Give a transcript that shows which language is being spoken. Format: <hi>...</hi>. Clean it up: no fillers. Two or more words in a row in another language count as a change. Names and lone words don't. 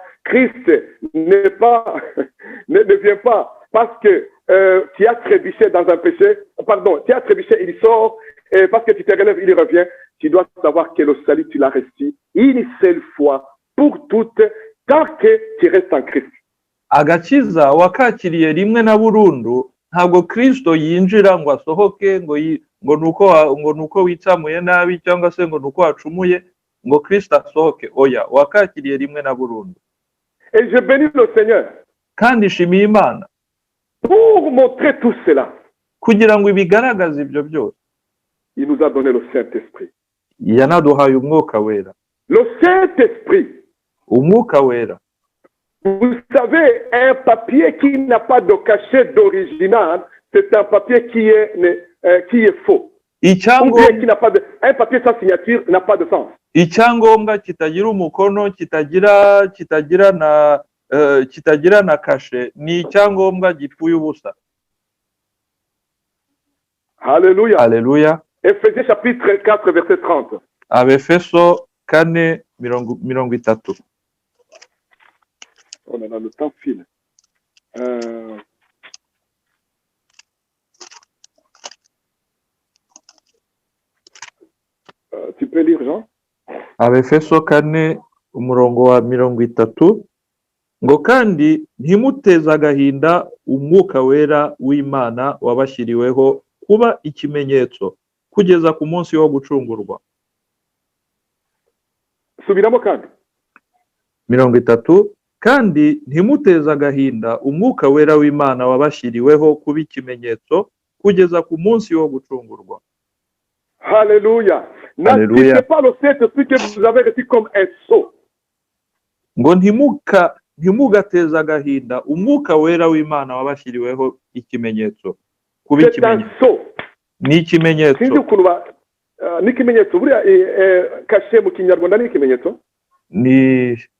<fr>Christ ne vient pas parce que tu as trébuché dans un péché. Pardon, tu as trébuché, il sort. Et parce que tu te relèves, il revient. Tu dois savoir que le salut, tu l'as reçu une seule fois pour toutes, tant que tu restes en Christ.</fr> <rw>Agakiza wakakiriye rimwe na burundu, ntabwo Kristo yinjira ngo asohoke ngo nuko wicamuye nabi cyangwa se ngo nuko wacumuye ngo Kristo asohoke. Oya, wakakiriye rimwe na burundu.</rw> <fr>Et je bénis le Seigneur.</fr> <rw>Kandi shimiye Imana</rw> <fr>pour montrer tout cela.</fr> <rw>Kugira ngo ibigaragaze ibyo byose.</rw> <fr>Il nous a donné le Saint-Esprit.</fr> <rw>Yanaduhaye umwuka wera.</rw> <fr>Le Saint-Esprit.</fr> <rw>Umwuka wera.</rw> <fr>Vous savez, un papier qui n'a pas de cachet d'original, c'est un papier qui est faux. Un papier sans signature n'a pas de sens.</fr> <rw>Icyangombwa kitagira umukono, kitagira na kashe, ni icyangombwa gipfuye ubusa.</rw> <fr>Alléluia. Alléluia. Ephésiens chapitre 4 verset 30.</fr> <rw>Abefeso 4:30.</rw> <fr>Oh là là, le temps file. Tu peux lire, Jean?</fr> <rw>Abefeso 4:30 ngo kandi ntimuteze agahinda umwuka wera w'Imana wabashyiriweho kuba ikimenyetso kugeza ku munsi wo gucungurwa. Subiramo kandi. 30 kandi ntimuteze agahinda umwuka wera w'Imana wabashyiriweho kuba ikimenyetso kugeza ku munsi wo gucungurwa.</rw> <fr>Alléluia. N'appliquez pas le Saint-Esprit que vous avez reçu comme un sceau.</fr> <rw>Ngo ntimugateze agahinda umwuka wera w'Imana wabashyiriweho ikimenyetso kuba ikimenyetso. Ni ikimenyetso. Sinzi ukuntu ni ikimenyetso buriya kashe mu Kinyarwanda ni ikimenyetso. Ni</rw>